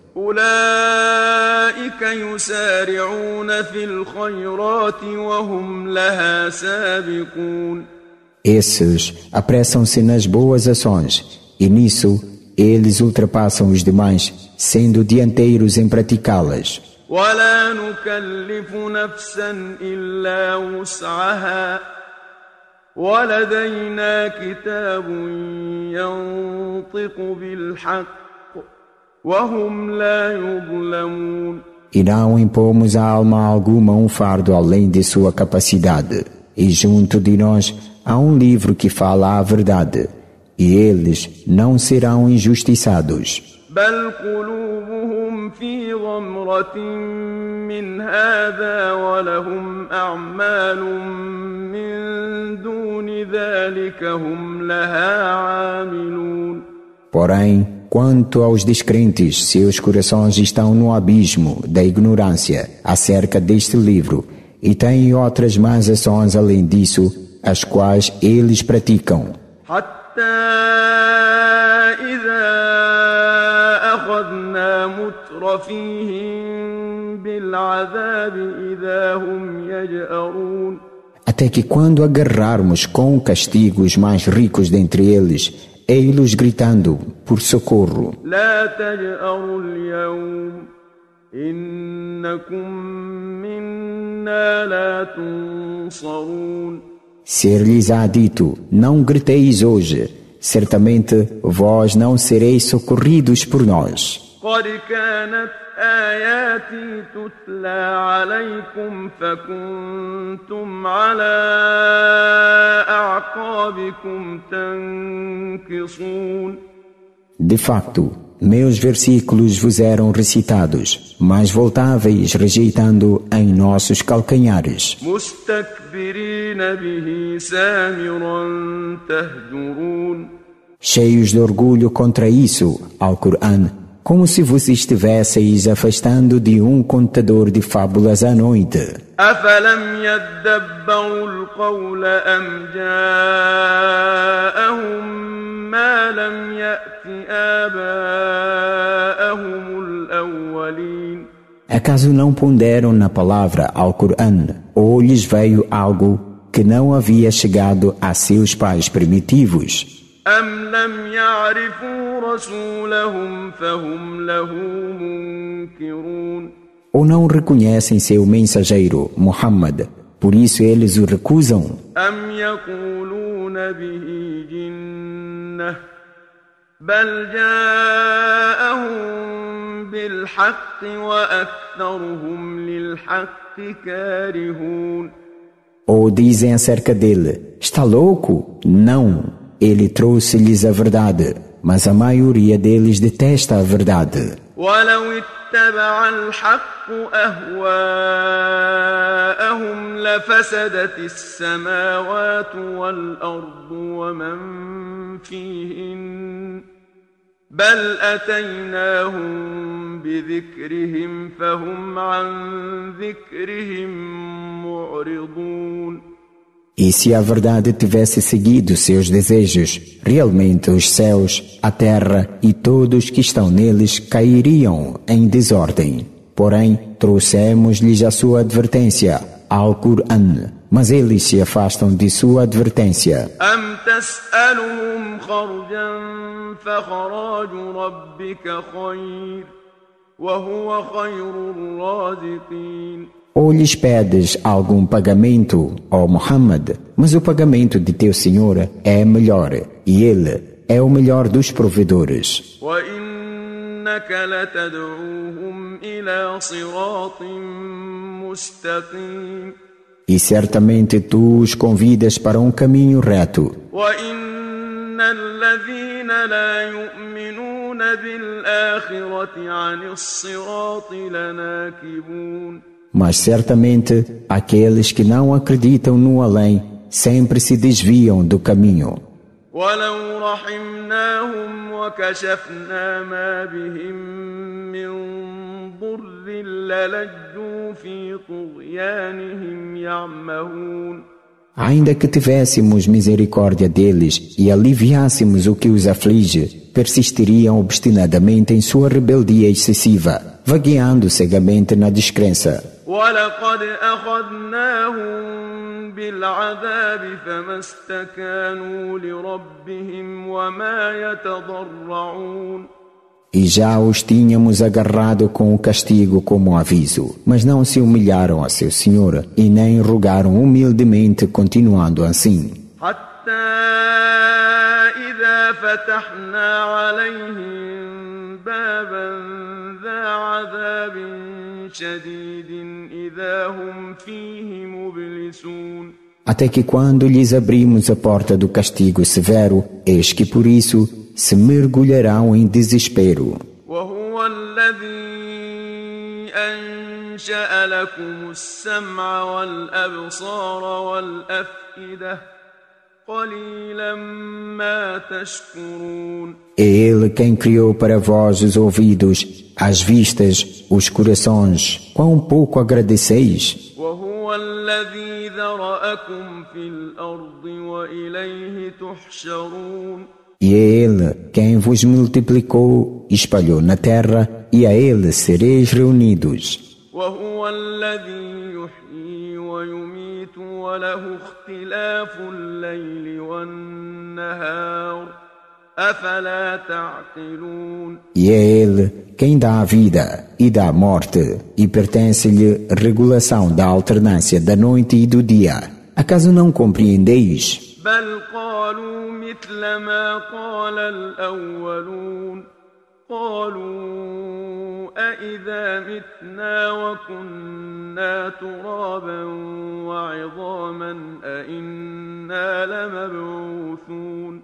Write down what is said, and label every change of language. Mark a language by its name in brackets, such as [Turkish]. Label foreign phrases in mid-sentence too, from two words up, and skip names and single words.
[Arabic] أولئك يسارعون في الخيرات وهم لها سابقون [Portuguese] Esses apressam-se nas boas ações, e nisso eles ultrapassam os demais, sendo dianteiros em praticá-las. [Arabic] ولا نكلف نفسا إلا وسعها ولدينا كتاب ينطق بالحق وهم لا يظلمون [Portuguese] E não impomos à alma alguma um fardo além de sua capacidade. E junto de nós há um livro que fala a verdade, e eles não serão injustiçados. [Arabic] بل قلوبهم في غمرة من هذا ولهم أعمال من دون ذلك هم لها عاملون [Portuguese] Porém, quanto aos descrentes, seus corações estão no abismo da ignorância acerca deste livro, e têm outras más ações além disso, as quais eles praticam. [Arabic] حتى إذا أخذنا مترفيهم بالعذاب إذا هم يجأرون [Portuguese] Até que quando agarrarmos com o castigo os mais ricos dentre eles, ei-los gritando por socorro. [Arabic] لا تجأروا اليوم إنكم منا لا تنصرون [Portuguese] Ser-lhes-á dito, não griteis hoje, certamente vós não sereis socorridos por nós. [Arabic] قد كانت آياتي تتلى عليكم فكنتم على أعقابكم تنكصون [Portuguese] De facto, meus versículos vos eram recitados, mas voltáveis rejeitando em nossos calcanhares, [Arabic] مستكبرين به سامرا تهجرون [Portuguese] cheios de orgulho contra isso, ao Corão, como se vos estivesseis afastando de um contador de fábulas à noite. [Arabic] أفلم يدبروا القول أم جاءهم ما لم يأت آباءهم الأولين [Portuguese] Acaso não ponderam na palavra ao Corão, ou lhes veio algo que não havia chegado a seus pais primitivos? [Arabic] أم لم يعرفوا رسولهم فهم له منكرون [Portuguese] Ou não reconhecem seu mensageiro, Muhammad, por isso eles o recusam? [Arabic] أم يقولون به جنة بل جاءهم بالحق وأكثرهم للحق كارهون [Portuguese] Ou dizem acerca dele, está louco? Não, ele trouxe-lhes a verdade, mas a maioria deles detesta a verdade. [Arabic] ولو اتبع الحق أهواءهم لفسدت السماوات والأرض ومن فيهن بل أتيناهم بذكرهم فهم عن ذكرهم معرضون [Portuguese] E se a verdade tivesse seguido seus desejos, realmente os céus, a terra e todos que estão neles cairiam em desordem. Porém, trouxemos-lhes a sua advertência, Al-Qur'an, mas eles se afastam de sua advertência. [Arabic] أم تسألهم خرجا فخراج ربك خير وهو خير الرازقين. [Portuguese] Ou lhes pedes algum pagamento, ó Muhammad, mas o pagamento de teu Senhor é melhor, e Ele é o melhor dos provedores. [Arabic] وإنك لتدعوهم إلى صراط مستقيم. [Portuguese] E certamente tu os convidas para um caminho reto. [Arabic] وإن الذين لا يؤمنون بالآخرة عن الصراط لناكبون. [Portuguese] Mas certamente aqueles que não acreditam no além sempre se desviam do caminho. [Arabic] ولو رحمناهم وكشفنا ما بهم من ضر للجوا في طغيانهم يعمهون. [Portuguese] Ainda que tivéssemos misericórdia deles e aliviássemos o que os aflige, persistiriam obstinadamente em sua rebeldia excessiva, vagueando cegamente na descrença. [Arabic] ولقد أخذناهم بالعذاب فما استكانوا لربهم وما يتضرعون. [Portuguese] E já os tínhamos agarrado com o castigo como aviso, mas não se humilharam a seu Senhor e nem rogaram humildemente, continuando assim. [Arabic] حتى إذا فتحنا عليهم بابا ذا عذاب شديد إذا هم فيه مبلسون. [Portuguese] Até que quando lhes abrimos a porta do castigo severo, eis que por isso se mergulharão em desespero. [Arabic] وهو الذي أنشأ لكم السمع والأبصار والأفئدة قليلا ما تشكرون. [Portuguese] É Ele quem criou para vós os ouvidos, as vistas, os corações. Quão pouco agradeceis! [Arabic] وهو الذي ذرأكم في الأرض وإليه تحشرون. [Portuguese] E é Ele quem vos multiplicou, espalhou na terra, e a Ele sereis reunidos. [Arabic] وهو الذي يحيي ويميت وله اختلاف الليل والنهار أفلا تعقلون. [Portuguese] E é Ele quem dá a vida e dá a morte, e pertence-lhe regulação da alternância da noite e do dia. Acaso não compreendeis? [Arabic] بل قالوا مثل ما قال الأولون قالوا أإذا متنا وكنا ترابا وعظاما أإنا لمبعوثون.